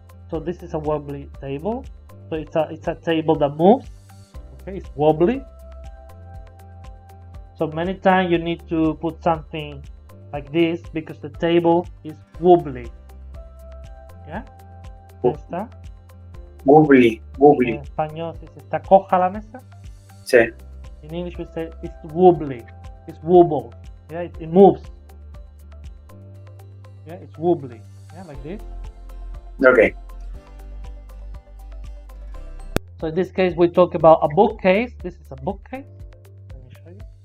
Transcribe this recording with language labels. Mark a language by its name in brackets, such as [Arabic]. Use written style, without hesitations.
[English] So this is a wobbly table. So it's a table that moves. Okay, it's wobbly. So many times you need to put something like this because the table is wobbly. [Spanish] ¿Ya? ¿Está? [English] Wobbly. [Spanish] En español se dice, ¿está coja la mesa? Sí. [English] In English we say it's wobbly. It's wobble. Yeah, it moves. Yeah, it's wobbly. Yeah, like this. Okay. So in this case we talk about a bookcase. This is a bookcase. Let me show you.